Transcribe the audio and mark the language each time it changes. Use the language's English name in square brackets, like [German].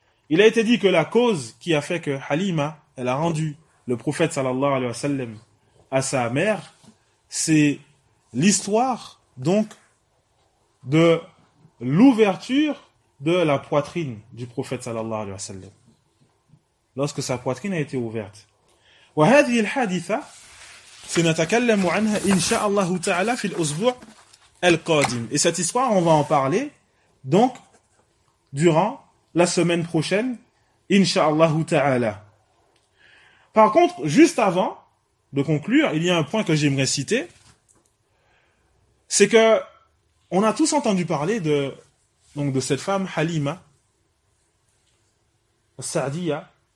[French] Il a été dit que la cause qui a fait que Halima, elle a rendu le prophète sallallahu alayhi wa sallam à sa mère, c'est l'histoire, donc, de l'ouverture de la poitrine du prophète sallallahu alayhi wa sallam. Lorsque sa poitrine a été ouverte. [Arabic] وهذه الحادثة سنتكلم عنها إن شاء الله تعالى في الأسبوع القادم. [French] Et cette histoire, on va en parler donc durant la semaine prochaine, إن شاء الله تعالى. Par contre, juste avant de conclure, il y a un point que j'aimerais citer, c'est que on a tous entendu parler de cette femme Halima Saadia.